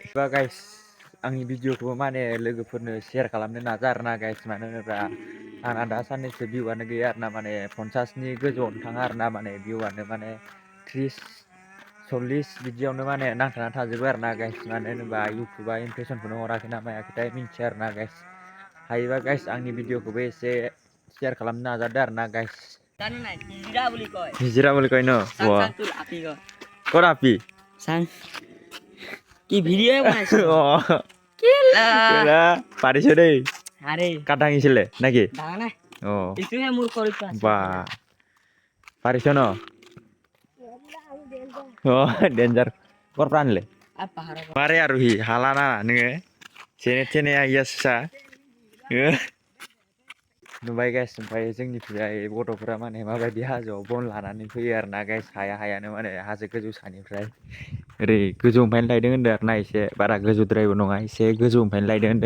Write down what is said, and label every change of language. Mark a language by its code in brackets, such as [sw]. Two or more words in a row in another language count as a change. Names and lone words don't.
[brx] बा गाइस आंनि भिडिअखौबो माने लोगोफोरनो सेयार खालामनो नाजा आरोना गाइस, मानो होनोब्ला आंना दा साननैसो भिउआनो गैया आरोना, माने 50नि गोजौआवनो थाङा आरोना, माने भिउआनो माने 30-40 बिदियावनो माने नांथाना थाजोबो आरोना गाइस. मानो होनोबा इउटुबा इमप्रेसनखौनो हराखै ना मायाखैथाय मिन्थिया आरोना गाइस. हायोबा गाइस आंनि भिडिअखौबो एसे शेयार खालामनो नाजादो आरोना गाइस. [as] हिजिरा বুলি কয় ন, ক'ত আপি কি ভিডিও বনাইছো অ কেলা পাৰিছ দেই, আরে কাট দাঙিছিলে নেকি? দাঙা নাই অ এইটোহে মোৰ কৰিটো আছে বা পাৰিছ ন? অ ডেঞ্জাৰ, ক'ৰ পৰা আনিলে? আৰু পাহাৰৰ পৰা [brx] मारै आरो हि हाला ना नोङो, जेने थेने आइया सुसा नुबाय गाइस. ओमफ्राय जोंनिफ्राय गथ'फोरा माने माबायदि हाजोआव बन लानानै फैयो आरोना गाइस, हायानो माने हाजो गोजौ सानिफ्राय ओरै गोजौनिफ्रायनो लायदों होनदों आरोना, एसे बारा गोजौद्रायबो नङा, एसे गोजौनिफ्रायनो लायदों होनदों.